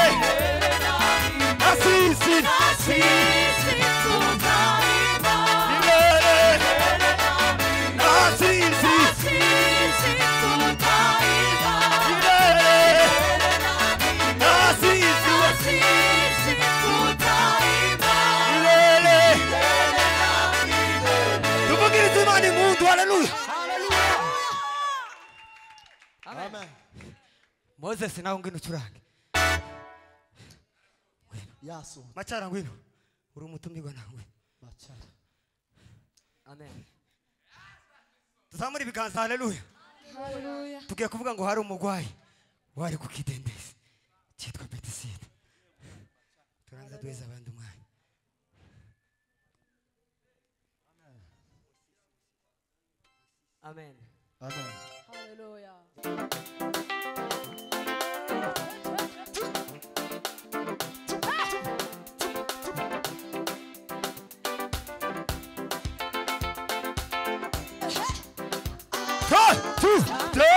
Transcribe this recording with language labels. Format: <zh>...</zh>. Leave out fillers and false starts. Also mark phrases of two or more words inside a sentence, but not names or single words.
<sw>Na sisi milele. Na sisi milele. Na sisi milele.</sw> <rw>Tuvugirize Imana impundu. Haleluya. Amen. Moses nawe ngwino ucurange. Yaso. Machara ngwino. Uri umutumirwa nawe. Bachara. Amen. Tuzamure ibiganza haleluya. Tugiye kuvuga ngo hari umugwayi wari ku kidendezi cyitwa Betisida. Turanza duheza abandi umwanya. Amen. Amen. Hallelujah.</rw> <en>One, two, three.</en>